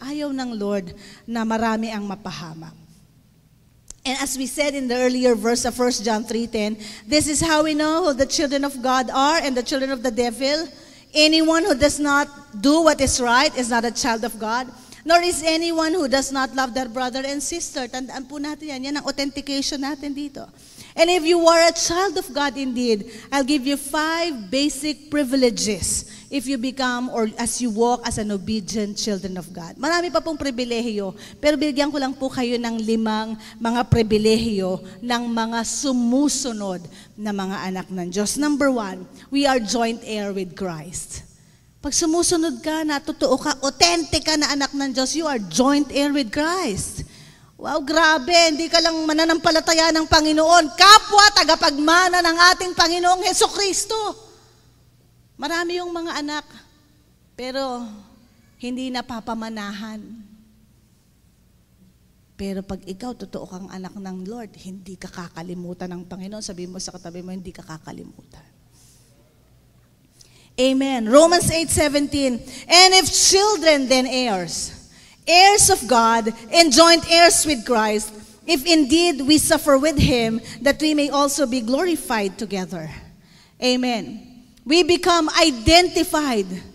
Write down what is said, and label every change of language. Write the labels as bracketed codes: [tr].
[tl] Ayaw ng Lord na marami ang mapahamak. [en] And as we said in the earlier verse of 1 John 3:10, this is how we know who the children of God are and the children of the devil. Anyone who does not do what is right is not a child of God, nor is anyone who does not love their brother and sister. [tl] Tandaan po natin yan. Yan ang authentication natin dito. [en] And if you are a child of God indeed, I'll give you 5 basic privileges if you become or as you walk as an obedient children of God. [tl] Marami pa pong pribilehiyo, pero bigyan ko lang po kayo ng 5 mga pribilehiyo ng mga sumusunod na mga anak ng Diyos. [en] Number 1, we are joint heir with Christ. [tl] Pag sumusunod ka na, totoo ka, authentic ka na anak ng Diyos, you are joint heir with Christ. Wow, grabe, hindi ka lang mananampalataya ng Panginoon, kapwa tagapagmana ng ating Panginoong Hesukristo. Marami yung mga anak, pero hindi napapamanahan. Pero pag ikaw, totoo kang anak ng Lord, hindi ka kakalimutan ng Panginoon. Sabihin mo sa katabi mo, hindi ka kakalimutan. Amen. [en] Romans 8:17, and if children, then heirs, heirs of God, and joint heirs with Christ, if indeed we suffer with Him, that we may also be glorified together. Amen. We become identified